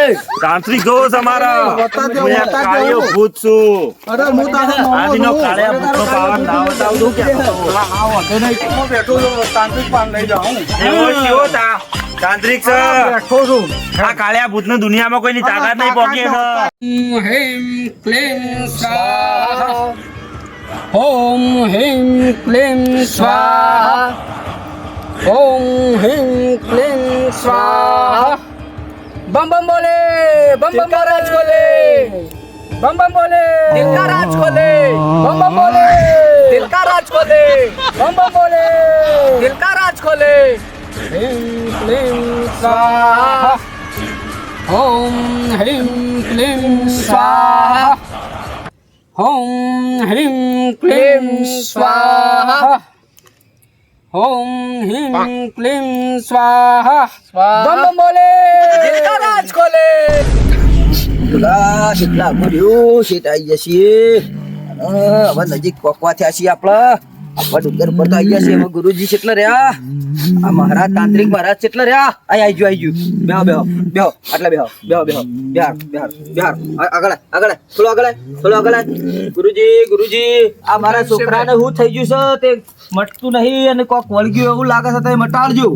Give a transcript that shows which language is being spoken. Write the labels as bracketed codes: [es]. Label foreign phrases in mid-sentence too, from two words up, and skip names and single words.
[gu] તાંત્રિક જોવો છો મારા હું એક કાળિયો ભૂત છું અરે હું તારો આજનો કાળિયા ભૂતનો પાવર લાવતા આવું કે તાંત્રિક પાન લઈ જાઉં એવો કેવો તાંત્રિક છે બેઠો છું આ કાળિયા ભૂતને દુનિયામાં કોઈની તાકાત નહીં પોકી [sa] ह्रीं क्लीं स्वाहा ॐ ह्रीं क्लीं स्वाहा ॐ ह्रीं क्लीं स्वाहा [hi] बम बम बोले बम बम राज खोले बम बम बोले दिल का राज खोले बम बम बोले दिल का राज खोले बम बम बोले दिल का राज खोले [sa] ह्रीं क्लीं स्वाहा ॐ ह्रीं क्लीं स्वाहा ॐ ह्रीं क्लीं स्वाहा ॐ ह्रीं क्लीं स्वाहा [hi] बम बम बोले दिल का राज खोले [gu] પેલા શીતલા ભર્યું શીત આવી જશે હવે નજીક પોકવા થયા છીએ આપણે આપણે ડુંગર પર તો આવી ગયા છે હવે ગુરુજી કેટલા રહ્યા આ મહારાજ તાંત્રિક મહારાજ કેટલા રહ્યા આવી ગયું બેહો બેહો બેહો આટલા બેહો બેહો બેહો બિહાર બિહાર બિહાર આગળ આગળ થોડો આગળ ગુરુજી આ મારા છોકરાને શું થઈ ગયું છે તે મટતું નહીં અને કોક વળગ્યું એવું લાગે છે તે મટાડજો